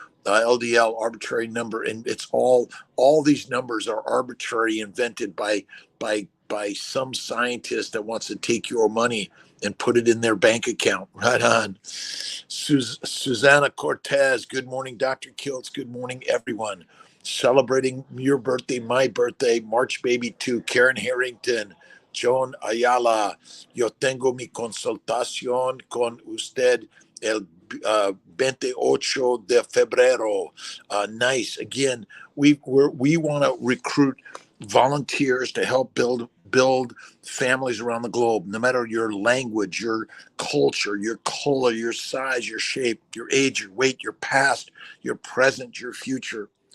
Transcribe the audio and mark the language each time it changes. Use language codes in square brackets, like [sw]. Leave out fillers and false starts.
[en] LDL arbitrary number, and it's all these numbers are arbitrary, invented by some scientist that wants to take your money and put it in their bank account. Right on. Susanna Cortez, good morning, Dr. Kiltz. Good morning, everyone. Celebrating your birthday, my birthday, March Baby 2, Karen Harrington, Joan Ayala. [es] Yo tengo mi consultación con usted el 28 de febrero. [en] Nice. Again, we want to recruit volunteers to help build families around the globe, no matter your language, your culture, your color, your size, your shape, your age, your weight, your past, your present, your future.